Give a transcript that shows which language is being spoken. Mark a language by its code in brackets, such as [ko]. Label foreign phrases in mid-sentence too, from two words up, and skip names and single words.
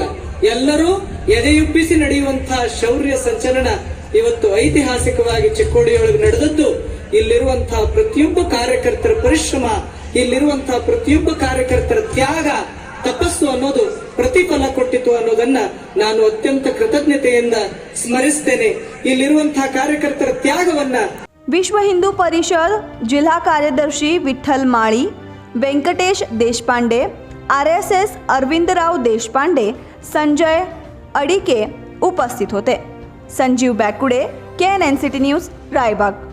[kn] ಎಲ್ಲರೂ ಎದೆಯುಬ್ಬಿಸಿ ನಡೆಯುವಂತಹ ಶೌರ್ಯ ಸಂಚಲನ ಇವತ್ತು ಐತಿಹಾಸಿಕವಾಗಿ ಚಿಕ್ಕೋಡಿಯೊಳಗೆ ನಡೆದದ್ದು. ಇಲ್ಲಿರುವಂತಹ ಪ್ರತಿಯೊಬ್ಬ ಕಾರ್ಯಕರ್ತರ ಪರಿಶ್ರಮ, ಇಲ್ಲಿರುವಂತಹ ಪ್ರತಿಯೊಬ್ಬ ಕಾರ್ಯಕರ್ತರ ತ್ಯಾಗ, ತಪಸ್ಸು ಅನ್ನೋದು ಪ್ರತಿಫಲ ಕೊಟ್ಟಿತು ಅನ್ನೋದನ್ನ ನಾನು ಅತ್ಯಂತ ಕೃತಜ್ಞತೆಯಿಂದ ಸ್ಮರಿಸ್ತೇನೆ. ಇಲ್ಲಿರುವಂತಹ ಕಾರ್ಯಕರ್ತರ ತ್ಯಾಗವನ್ನ [mr] विश्व हिंदू परिषद जिल्हा कार्यदर्शी विठ्ठल माळी, व्यंकटेश देशपांडे, RSS अरविंदराव देशपांडे, संजय अडिके उपस्थित होते. संजीव बॅकुडे, KNNCT न्यूज, रायबाग.